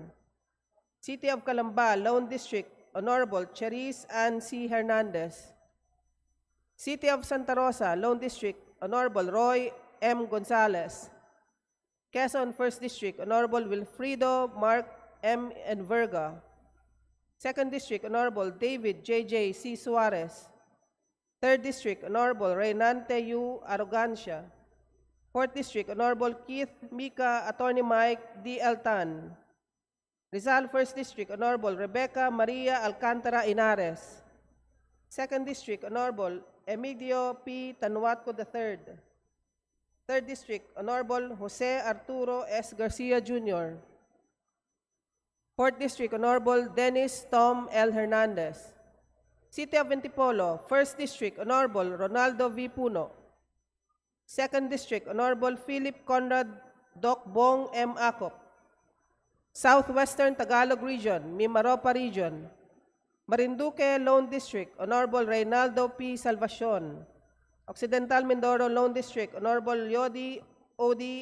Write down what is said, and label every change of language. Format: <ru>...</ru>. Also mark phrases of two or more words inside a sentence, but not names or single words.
<en>City of Calamba, Lone District, Honorable Cherise Ann C. Hernandez. City of Santa Rosa, Lone District, Honorable Roy M. Gonzalez. Quezon, 1st District, Honorable Wilfrido Mark M. Enverga. 2nd District, Honorable David J.J. C. Suarez. 3rd District, Honorable Reynante U. Arrogancia. 4th District, Honorable Keith Mika Attorney Mike D. Tan. Rizal, 1st District, Honorable Rebecca Maria Alcantara Inares. 2nd District, Honorable Emilio P. Tanuatco III. 3rd District, Honorable Jose Arturo S. Garcia Jr. 4th District, Honorable Dennis Tom L. Hernandez. City of Antipolo, 1st District, Honorable Ronaldo V. Puno. 2nd District, Honorable Philip Conrad Doc Bong M. Acop. Southwestern Tagalog Region, Mimaropa Region. Marinduque Lone District, Honorable Reynaldo P. Salvacion. Occidental Mindoro Lone District, Honorable Yodi O.D.</en>